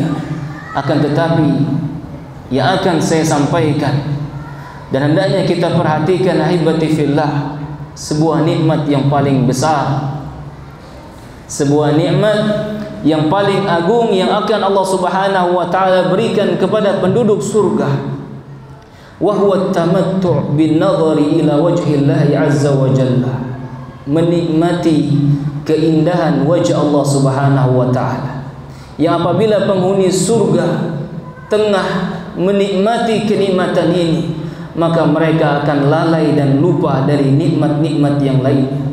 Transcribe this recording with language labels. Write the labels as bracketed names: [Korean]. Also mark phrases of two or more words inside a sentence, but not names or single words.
[Indonesian] Akan tetapi yang akan saya sampaikan, dan hendaknya kita perhatikan [Arabic] أحبتي في الله, [Indonesian] sebuah nikmat yang paling besar, sebuah nikmat yang paling agung yang akan Allah [Arabic] سبحانه وتعالى [Indonesian] berikan kepada penduduk surga, [Arabic] وهو التمتع بالنظر إلى وجه الله عز وجل, [Indonesian] menikmati keindahan wajah Allah [Arabic] سبحانه وتعالى, [Indonesian] yang apabila penghuni surga tengah menikmati kenikmatan ini, maka mereka akan lalai dan lupa dari nikmat-nikmat yang lain.